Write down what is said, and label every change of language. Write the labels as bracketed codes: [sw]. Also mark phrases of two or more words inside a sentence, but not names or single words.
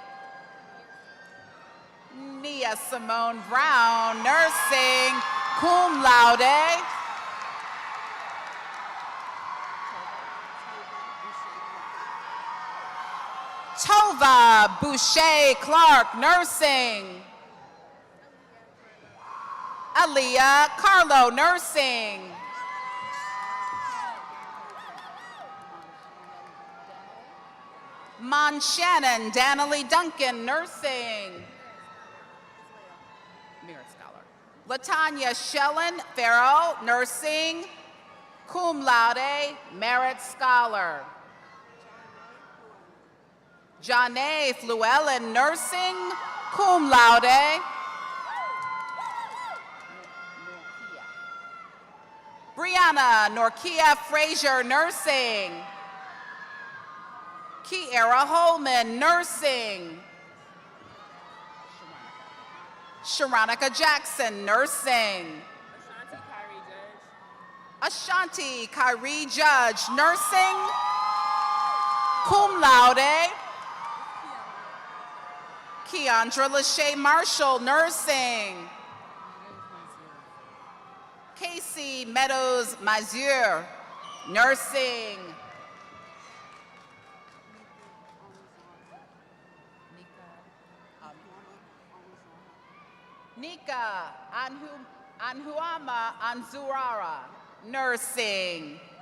[en] Nia Simone Brown, Nursing, [la] cum laude. [en] Tova Boucher Clark, Nursing. Aaliyah Carlo, Nursing. Mon Shannon Danilee Duncan, Nursing. Merit Scholar. Latanya Shellen Farrell, Nursing, [la] cum laude, [en] Merit Scholar. Janae Fluellen, Nursing, [la] cum laude. [en] Brianna Norkia Frazier, Nursing. Kiara Holman, Nursing. Sharonica Jackson, Nursing. Ashanti Kyrie Judge, Nursing, [la] cum laude. [en] Keandra Lachey Marshall, Nursing. Casey Meadows Mazier, Nursing. Nika Anhuama Anzurara, Nursing.